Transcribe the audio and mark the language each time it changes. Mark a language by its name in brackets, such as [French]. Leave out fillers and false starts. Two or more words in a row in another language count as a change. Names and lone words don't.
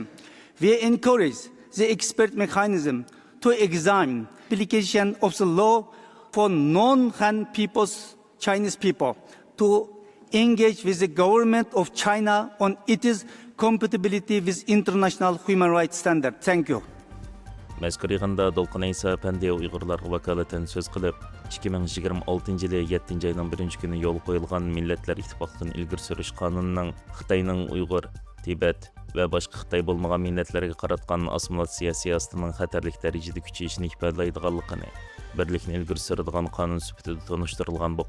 [English] We encourage the expert mechanism to examine application of the law for non-Han peoples, Chinese people, to engage with the government of China on its compatibility with international human rights standards. Thank you. [Uzbek] Mazkur yig'inda Dolqin Aysa Pandi Uyg'urlarga vakolatan so'z qilib, 2026-yili 7-oyning 1-kuni yo'l qo'yilgan Millatlar Ittifoqidan ilgari surish qonunining Xitoyning Uyg'ur, Tibet va boshqa Xitoy bo'lmagan millatlarga qaratgan assimilyatsiya siyosatining xatarlik darajada kuchayishini ifodalaydiganligini, birlikni ilgari suradigan qonun sifatida tanishtirilgan bu